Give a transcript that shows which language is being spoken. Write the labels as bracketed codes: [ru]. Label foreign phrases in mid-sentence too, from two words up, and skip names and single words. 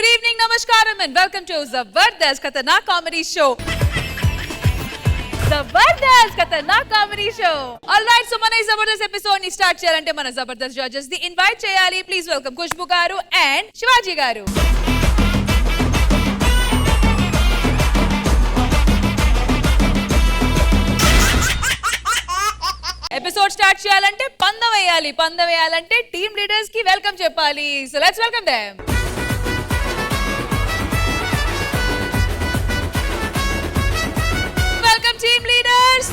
[en] evening, namaskaram and welcome to Zabardast Khatarnak Comedy Show. Zabardast Khatarnak Comedy Show. Alright, so [te] మన Zabardast ఎపిసోడ్ ని స్టార్ట్ చేయాలంటే మన Zabardast జడ్జెస్ ని ఇన్వైట్ చేయాలి. [en] Please welcome Khushbu garu and Shivaji garu. episode start [te] చేయాలంటే పందెం వేయాలంటే [en] team leaders [te] కి వెల్కమ్ చెప్పాలి. [en] So let's welcome them. Welcome team leaders.